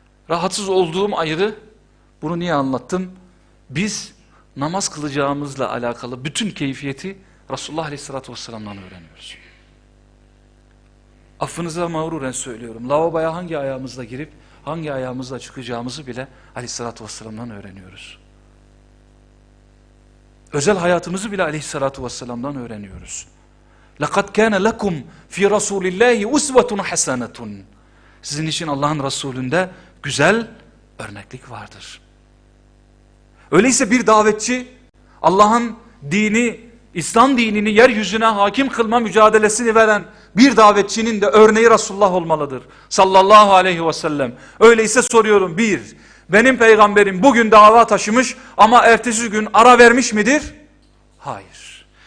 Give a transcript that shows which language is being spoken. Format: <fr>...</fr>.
<tr>Rahatsız olduğum ayrı, bunu niye anlattım? Biz namaz kılacağımızla alakalı bütün keyfiyeti Resulullah Aleyhisselatü Vesselam'dan öğreniyoruz. Affınıza mağruren söylüyorum. Lavaboya hangi ayağımızla girip hangi ayağımızla çıkacağımızı bile Aleyhissalatü Vesselam'dan öğreniyoruz. Özel hayatımızı bile aleyhissalatu vesselam'dan öğreniyoruz.</tr> <ar>لَقَدْ كَانَ لَكُمْ فِي رَسُولِ اللّٰهِ اُسْوَةٌ حَسَنَةٌ</ar> <tr>Sizin için Allah'ın Resulü'nde güzel örneklik vardır. Öyleyse bir davetçi Allah'ın dini, İslam dinini yeryüzüne hakim kılma mücadelesini veren bir davetçinin de örneği Resulullah olmalıdır. Sallallahu aleyhi ve sellem. Öyleyse soruyorum, bir, benim peygamberim bugün dava taşımış ama ertesi gün ara vermiş midir? Hayır.</tr>